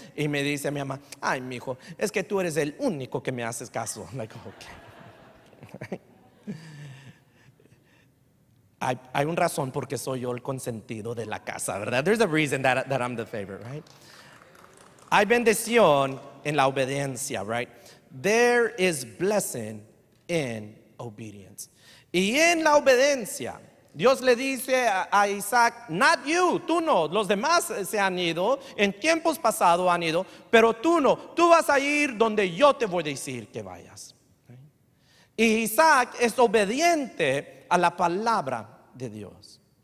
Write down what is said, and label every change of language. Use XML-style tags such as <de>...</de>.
<es>Y me dice mi mamá, ay, mijo, es que tú eres el único que me haces caso.</es> <en>Like, okay.</en> <es>Hay una razón porque soy yo el consentido de la casa, ¿verdad?</es> <en>There's a reason that I'm the favorite, right?</en> <es>Hay bendición en la obediencia,</es> <en>right? There is blessing in obedience.</en> <es>Y en la obediencia, Dios le dice a Isaac,</es> <en>not you,</en> <es>tú no, los demás se han ido, en tiempos pasados han ido, pero tú no, tú vas a ir donde yo te voy a decir que vayas. Y Isaac es obediente a la palabra de Dios.</es>